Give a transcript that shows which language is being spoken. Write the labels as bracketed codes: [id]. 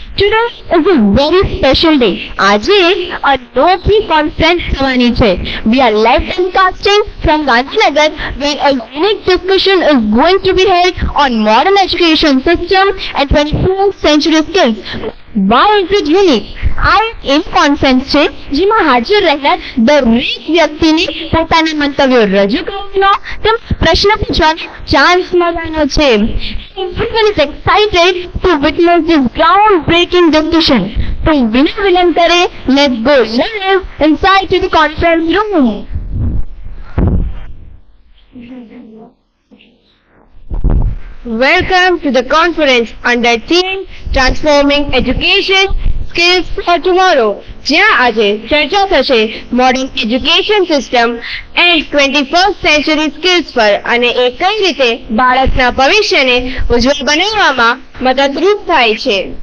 [en] Today is a very special day. [gu] આજે અનોખી conference થવાની છે. [en] We are live broadcasting from Gandhinagar, where a unique discussion is going to be held on modern education system and 21st century skills. Why is it unique? [gu] આ એક conference છે જેમાં હાજર રહેનાર દરેક વ્યક્તિને પોતાના મંતવ્યો રજૂ કરવાનો તેમ પ્રશ્ન પૂછવાનો ચાન્સ મળવાનો છે. [en] Everyone is excited to witness this groundbreaking discussion. [gu] તો વિના વિલંબ કરે, [en] let's go live inside to the conference room. Welcome to the conference under theme Transforming Education Skills for Tomorrow, [gu] જ્યાં આજે ચર્ચા થશે [en] modern education system and 21st century skills [gu] પર અને એ કઈ રીતે બાળકના ભવિષ્યને ઉજ્જવળ બનાવવામાં મદદરૂપ થાય છે.